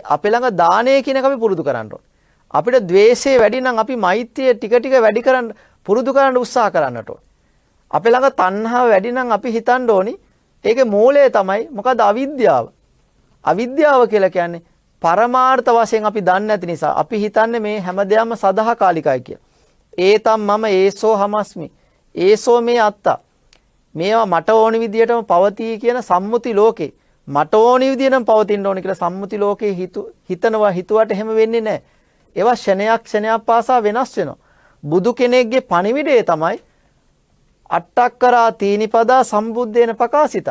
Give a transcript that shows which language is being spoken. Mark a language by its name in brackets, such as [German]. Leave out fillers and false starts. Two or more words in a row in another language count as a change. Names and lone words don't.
[Sinhala] අපේ ළඟ දානය කියන එක අපි පුරුදු කරන්න ඕන. අපිට ද්වේෂය වැඩි නම් අපි මෛත්‍රිය ටික ටික වැඩි කරන්න පුරුදු කරන්න උත්සාහ කරන්නට ඕන. අපේ ළඟ තණ්හාව වැඩි නම් අපි හිතන්න ඕනි ඒකේ මූලය තමයි මොකද අවිද්‍යාව. අවිද්‍යාව කියලා කියන්නේ පරමාර්ථ වශයෙන් අපි දන්නේ නැති නිසා අපි හිතන්නේ මේ හැමදේම සදාකාලිකයි කියලා. [Pali] ඒතම් මම ඒසෝ හමස්මි. ඒසෝ මේ අත්තා. [Sinhala] මේවා මට ඕනි විදියටම පවතී කියන සම්මුති ලෝකේ. මට ඕනි විදියටම පවතින්න ඕනි කියලා සම්මුති ලෝකේ හිතනවා හිතුවට එහෙම වෙන්නේ නැහැ. ඒවා ක්ෂණයක් පාසා වෙනස් වෙනවා. බුදු කෙනෙක්ගේ පණිවිඩය තමයි [Pali] අට්ඨක්කරා තීනිපදා සම්බුද්දේන ප්‍රකාශිතා.